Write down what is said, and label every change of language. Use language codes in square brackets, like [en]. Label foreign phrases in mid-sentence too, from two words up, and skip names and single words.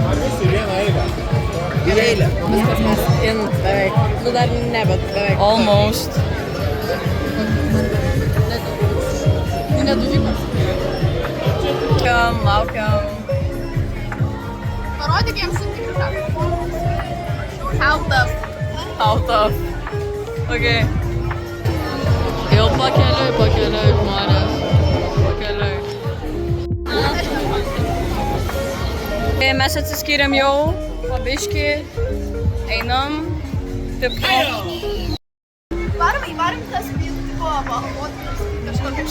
[lt] Į eilę. Viskas mes beveik. Nu dar ne, bet beveik. Almost. Nedužimas. Laukiam. Parodyk jiems sutikriuką. [en] How tough. How tough. [lt] Ok. Jau pakeliui žmonės. Pakeliui. Mes atsiskyrėm jau, pabiškį, einam. Taip, Varom tas tipo moteris kažkokius.